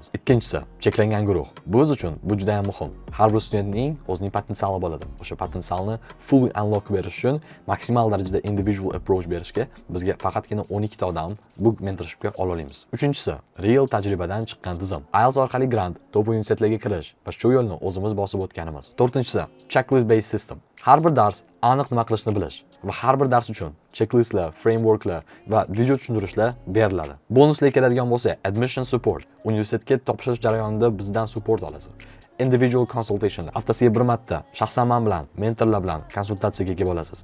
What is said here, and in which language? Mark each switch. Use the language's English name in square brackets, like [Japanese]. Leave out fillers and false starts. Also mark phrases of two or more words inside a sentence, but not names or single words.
[Uzbek] Ikkinchisi, cheklangan guruh. Biz uchun bu juda ham muhim. Har bir studentning o'zining potensiali bo'ladi. O'sha potensialni [English] full unlock [Uzbek] berish uchun maksimal darajada [English] individual approach [Uzbek] berishga bizga faqatgina 12 ta odam bu mentorshipga ola olamiz. Uchinchisi, real tajribadan chiqqan tizim. IELTS orqali grant, top universitetlarga kirish va shu yo'lni o'zimiz bosib o'tganimiz. To'rtinchisi, [English] checklist based system. [Uzbek] Har bir dars aniq nima qilishni bilish va har bir dars uchun checklistlar, frameworklar va video tushuntirishlar beriladi. Bonuslar keladigan bo'lsa, [English] admission support. [Uzbek] Universitetga topshirish jarayonida bizdan support olasiz. [English] Individual consultation. [Uzbek] Haftasiga bir marta shaxsan men bilan, mentorlar bilan konsultatsiyaga ega bo'lasiz.